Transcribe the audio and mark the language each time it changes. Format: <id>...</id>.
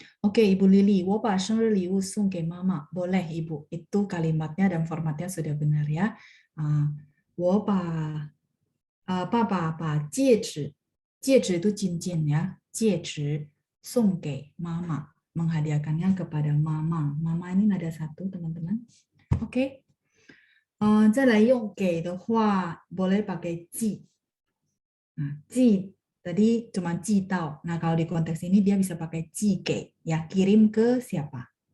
<zh>Oke, Ibu Lili, 我把生日礼物送给妈妈.</zh> <id>Boleh, Ibu. Itu kalimatnya dan formatnya sudah benar ya.</id> <zh>我把爸把戒指</zh> <id>itu cincin ya.</id> <zh>戒指送给妈妈.</zh> <id>Menghadiahkannya kepada mama. Mama ini ada satu, teman-teman. Oke.</id> <zh>再来用给的话</zh> <id>boleh pakai</id> <zh>寄.</zh> <id>Nah, 寄 tadi cuma 寄到. Nah, kalau di konteks ini dia bisa pakai 寄给, ya, kirim ke siapa.</id>